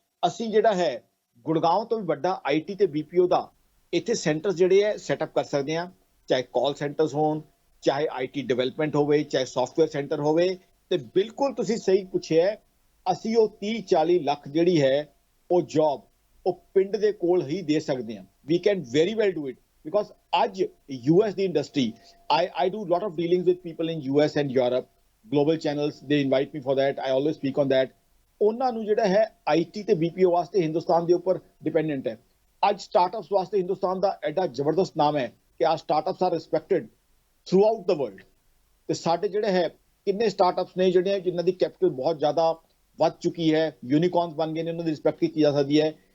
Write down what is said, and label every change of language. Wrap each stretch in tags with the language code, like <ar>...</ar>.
<pa>ਅਸੀਂ ਜਿਹੜਾ ਹੈ ਗੁੜਗਾਉਂ ਤੋਂ ਵੀ ਵੱਡਾ IT ਤੇ BPO ਦਾ ਇੱਥੇ ਸੈਂਟਰਸ ਜਿਹੜੇ ਹੈ ਸੈਟਅਪ ਕਰ ਸਕਦੇ ਹਾਂ, ਚਾਹੇ ਕਾਲ ਸੈਂਟਰਸ ਹੋਣ, ਚਾਹੇ IT ਡਿਵੈਲਪਮੈਂਟ ਹੋਵੇ, ਚਾਹੇ ਸੌਫਟਵੇਅਰ ਸੈਂਟਰ ਹੋਵੇ। ਤੇ ਬਿਲਕੁਲ ਤੁਸੀਂ ਸਹੀ ਪੁੱਛਿਆ, ਅਸੀਂ ਉਹ 30-40 ਲੱਖ ਜਿਹੜੀ ਹੈ ਉਹ ਜੌਬ ਉਹ ਪਿੰਡ ਦੇ ਕੋਲ ਹੀ ਦੇ ਸਕਦੇ ਹਾਂ।</pa> <en>we can very well do it because</en> <pa>ਅੱਜ</pa> <en>US ਦੀ industry, I do lot of dealings with people in US and Europe, global channels, they invite me for that, I always speak on that।</en> <pa>ਉਹਨਾਂ ਨੂੰ ਜਿਹੜਾ ਹੈ IT ਤੇ BPO ਵਾਸਤੇ ਹਿੰਦੁਸਤਾਨ ਦੇ ਉੱਪਰ dependent ਹੈ। ਅੱਜ ਸਟਾਰਟਅਪਸ ਵਾਸਤੇ ਹਿੰਦੁਸਤਾਨ ਦਾ ਐਡਾ ਜ਼ਬਰਦਸਤ ਨਾਮ ਹੈ ਕਿ</pa> <en>Uh startups are respected throughout the world.</en> <pa>ਤੇ ਸਾਡੇ ਜਿਹੜੇ ਹੈ ਕਿੰਨੇ ਸਟਾਰਟਅਪਸ ਨੇ ਜਿਹੜੇ ਜਿਨ੍ਹਾਂ ਦੀ ਕੈਪੀਟਲ ਬਹੁਤ ਜ਼ਿਆਦਾ ਵੱਧ ਚੁੱਕੀ ਹੈ, ਯੂਨੀਕॉर्न्स ਬਣ ਗਏ ਨੇ, ਉਹਨਾਂ ਦੀ ਰਿਸਪੈਕਟ ਕੀਤੀ ਜਾ ਸਕਦੀ ਹੈ।</pa>